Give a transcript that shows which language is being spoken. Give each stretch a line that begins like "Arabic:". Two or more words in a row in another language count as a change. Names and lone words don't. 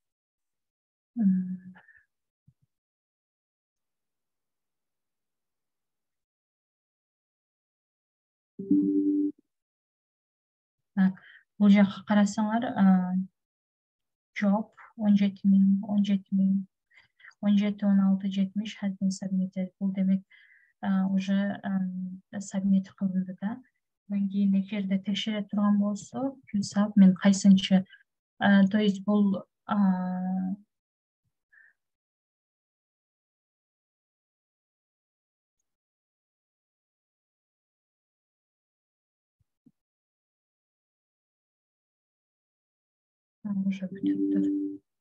Kyrgyz: Бул жакка карасаңар, жооп 17 16 70
English: has been submitted.
Kyrgyz: Бул демек уже сабмит кылынды да. Андан кийин эгерде текшере турган болсо, QSub мен кайсынчы,
Russian: то есть
Kyrgyz: бул уже бүтүптүр.